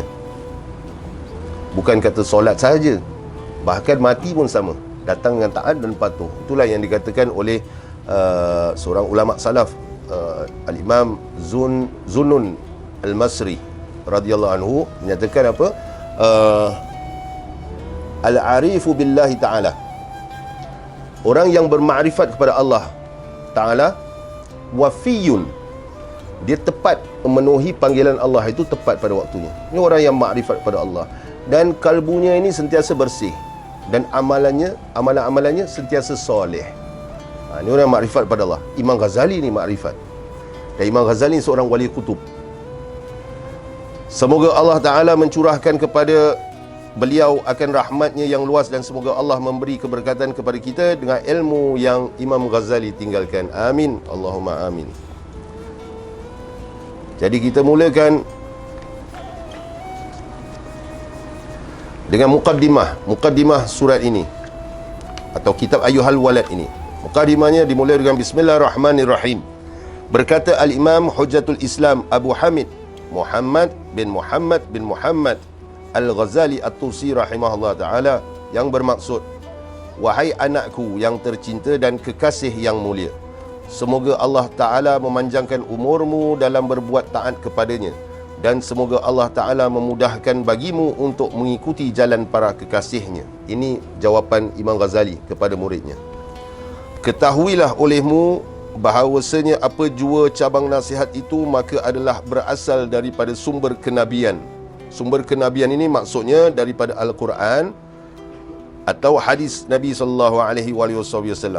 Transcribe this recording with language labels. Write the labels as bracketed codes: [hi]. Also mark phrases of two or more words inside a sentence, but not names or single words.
[ms] Bukan kata solat sahaja, bahkan mati pun sama, datang dengan taat dan patuh. Itulah yang dikatakan oleh seorang ulama salaf, Al-Imam Zunnun Al-Masri [ar] رضي الله عنه, [ms] menyatakan apa? [ar] العارف بالله تعالى, [ms] orang yang bermakrifat kepada Allah Ta'ala, wafiyun, dia tepat memenuhi panggilan Allah itu tepat pada waktunya. Ini orang yang makrifat pada Allah, dan kalbunya ini sentiasa bersih, dan amalan-amalannya sentiasa soleh. Ini orang yang makrifat pada Allah. Imam Ghazali ni makrifat, dan Imam Ghazali ni seorang wali kutub. Semoga Allah Ta'ala mencurahkan kepada beliau akan rahmatnya yang luas, dan semoga Allah memberi keberkatan kepada kita dengan ilmu yang Imam Ghazali tinggalkan. Amin, [ar] اللهم آمين. [ms] Jadi kita mulakan dengan mukaddimah surat ini, atau kitab Ayyuhal Walad ini. Mukaddimahnya dimulai dengan Bismillahirrahmanirrahim. Berkata Al-Imam Hujjatul Islam Abu Hamid Muhammad bin Muhammad Al-Ghazali At-Tusi [ar] رحمه الله تعالى, [ms] yang bermaksud, wahai anakku yang tercinta dan kekasih yang mulia, semoga Allah Ta'ala memanjangkan umurmu dalam berbuat taat kepadanya, dan semoga Allah Ta'ala memudahkan bagimu untuk mengikuti jalan para kekasihnya. Ini jawapan Imam Ghazali kepada muridnya. Ketahuilah olehmu bahawasanya apa jua cabang nasihat itu maka adalah berasal daripada sumber kenabian. Sumber kenabian ini maksudnya daripada Al-Quran atau hadis Nabi SAW.